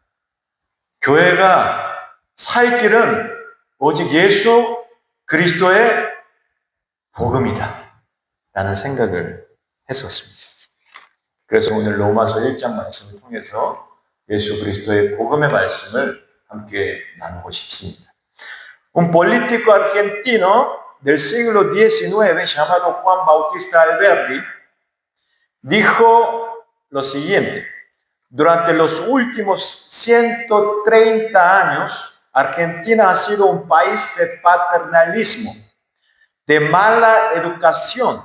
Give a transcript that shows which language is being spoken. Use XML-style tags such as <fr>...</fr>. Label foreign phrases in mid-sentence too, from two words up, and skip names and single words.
<ko>교회가 살 길은 오직 예수 그리스도의 복음이다. 라는 생각을 했었습니다. 그래서 오늘 로마서 1장 말씀을 통해서 예수 그리스도의 복음의 말씀을 함께 나누고 싶습니다.</ko> <es>Un político argentino del siglo XIX llamado Juan Bautista Alberdi dijo lo siguiente: durante los últimos 130 años, Argentina ha sido un país de paternalismo, de mala educación.</es>